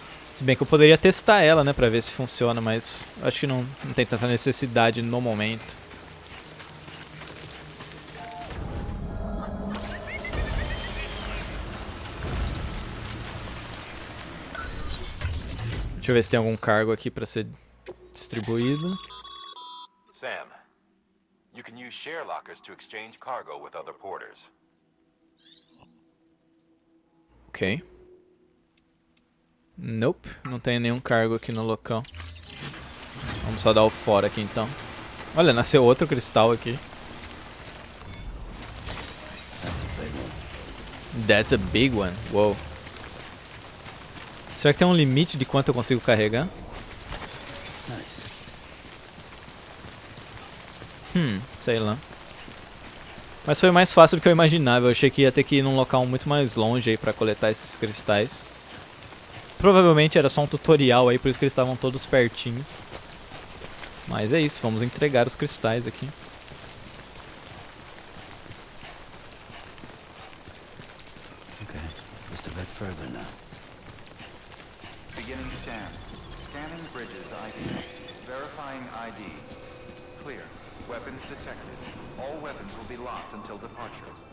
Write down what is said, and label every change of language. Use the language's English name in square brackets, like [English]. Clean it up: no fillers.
[Portuguese] Se bem que eu poderia testar ela, né, pra ver se funciona, mas acho que não tem tanta necessidade no momento. Deixa eu ver se tem algum cargo aqui pra ser distribuído. [English] Sam, you can use share lockers to exchange cargo with other porters. Ok. [Portuguese] Nope, não tem nenhum cargo aqui no local. Vamos só dar o fora aqui então. Olha, nasceu outro cristal aqui. [English] That's a big one. Wow. [Portuguese] Será que tem um limite de quanto eu consigo carregar? Sei lá. Mas foi mais fácil do que eu imaginava. Eu achei que ia ter que ir num local muito mais longe aí pra coletar esses cristais. Provavelmente era só um tutorial aí, por isso que eles estavam todos pertinhos. Mas é isso, vamos entregar os cristais aqui. [English] Okay, just a bit further now. Beginning scan. Scanning bridges ID. Verifying ID. Clear. Weapons detected. All weapons will be locked until departure.